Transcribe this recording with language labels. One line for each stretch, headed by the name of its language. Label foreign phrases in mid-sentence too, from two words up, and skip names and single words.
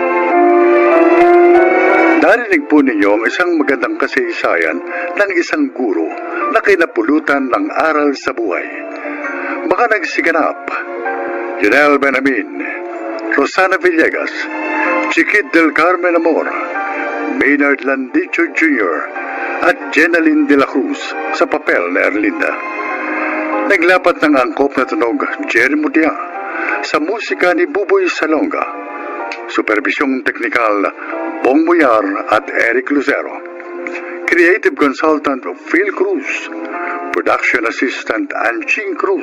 Filipino: Narinig po ninyo ang isang magandang kasaysayan ng isang guro na kinapulutan ng aral sa buhay. Mga nagsiganap, Janelle Benamin, Rosana Villegas, Chiquit del Carmen Amor, Maynard Landicho Jr., at Jenaline de la Cruz sa papel na Erlinda. Naglapat ng angkop na tunog Jerry Mudia sa musika ni Buboy Salonga. Supervisyong teknikal Bong Muyar at Eric Lucero.
English: Creative Consultant Phil Cruz. Production Assistant Anching Cruz.